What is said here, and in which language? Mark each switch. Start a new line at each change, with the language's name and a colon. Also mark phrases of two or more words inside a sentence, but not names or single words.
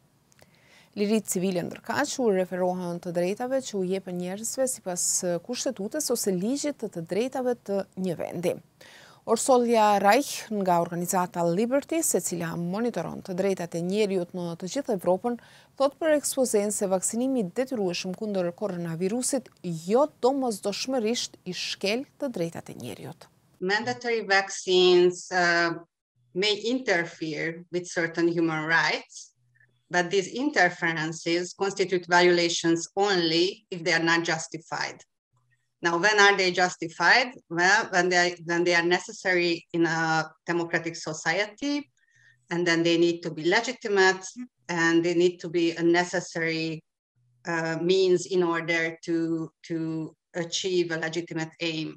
Albanian: Liritë civile ndërkaq u referohen të drejtave që u jepen njerëzve sipas kushtetutës ose ligjit të drejtave të një vendi. Orsolja Reich nga organizata Liberty, se cila monitoron të drejtat e njeriut në të gjithë Evropën, thot për ekspozen se vaksinimi detyrueshëm kundër koronavirusit jo domosdoshmërisht i shkel të drejtat e njeriut.
English: Mandatory vaccines may interfere with certain human rights, but these interferences constitute violations only if they are not justified. Now, when are they justified? Well, when they are necessary in a democratic society, and then they need to be legitimate, and they need to be a necessary means in order to achieve a legitimate aim.